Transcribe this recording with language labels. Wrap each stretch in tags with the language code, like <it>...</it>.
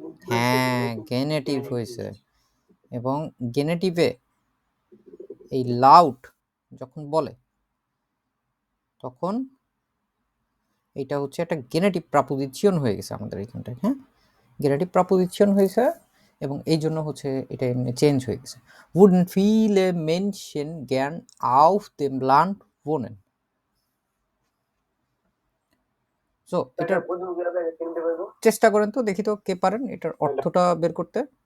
<bn>হ্যাঁ, গেনেটিভ হয়েছে, এবং গেনেটিভে এই লাউড যখন বলে তখন এটা হচ্ছে একটা গেনেটিভ প্রাপোজিশন হয়ে গেছে আমাদের এখানটায়। হ্যাঁ, গেনেটিভ প্রাপোজিশন হয়েছে, এবং এই জন্য হচ্ছে এটা এমনি চেঞ্জ হয়ে গেছে।</bn> <de>wurden viele Menschen gern auf dem Land wohnen.</de> <bn>So এটার চেষ্টা করেন তো, দেখি তো কে পারেন এটার অর্থটা বের করতে।</bn>